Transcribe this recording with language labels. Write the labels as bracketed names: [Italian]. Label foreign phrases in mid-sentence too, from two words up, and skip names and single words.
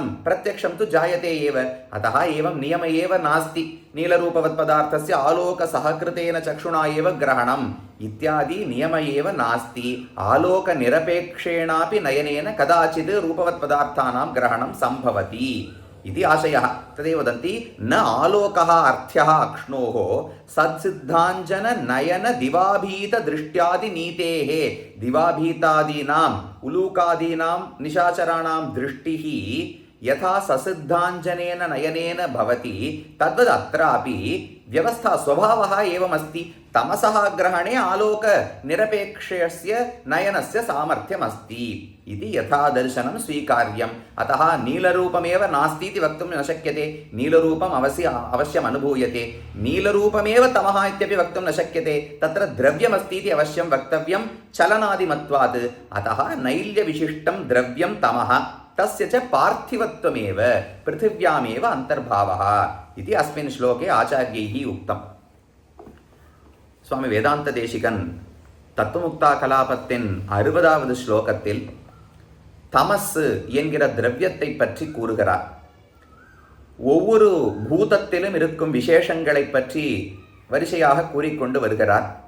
[Sanskrit] प्रत्यक्षं तु जायते एव अतः एवं नियम एव नास्ति नीलरूपवत्पदार्थस्य आलोकसहकृतेन चक्षुणा एव ग्रहणम् इत्यादि नियम एव नास्ति आलोकनिरपेक्षेणापि नयनेन कदाचित् रूपवत्पदार्थानां ग्रहणं सम्भवति इति आशयः तदेव वदन्ति न आलोकः अर्थ्यः अक्ष्णोः सत्सिद्धाञ्जन नयन दिवाभीतदृष्ट्यादिनीतेः दिवाभीतादीनाम् उलूकादीनां निशाचराणां दृष्टिः यथा ससिद्धाञ्जनेन नयनेन भवति तद्वत् अत्रापि व्यवस्था ஸ்வபாவः एवमस्ति तमसः ग्रहणे आलोक निरपेक्षस्य नयनस्य सामर्थ्यम् अस्ति इति यथा दर्शनं स्वीकार्यम् अतः नीलरूपमेव नास्ति इति वक्तुं न शक्यते नीलरूपम् अवश्यम् अनुभूयते नीलरूपमेव तमः इत्यपि वक्तुं न शक्यते तत्र द्रव्यमस्ति इति अवश्यं वक्तव्यं चलनादिमत्वात् अतः नैल्यविशिष्टं द्रव्यं तमः तस्य च पार्थिवत्वमेव पृथिव्यामेव अन्तर्भावः इति अस्मिन् श्लोके आचार्यैः उक्तम् [Tamil] சுவாமி வேதாந்த தேசிகன் தத்துவமுக்தா கலாபத்தின் 60வது ஸ்லோகத்தில் தமஸ் என்கிற திரவியத்தை பற்றி கூறுகிறார். ஒவ்வொரு பூதத்திலும் இருக்கும் விசேஷங்களை பற்றி வரிசையாக கூறிக்கொண்டு வருகிறார்.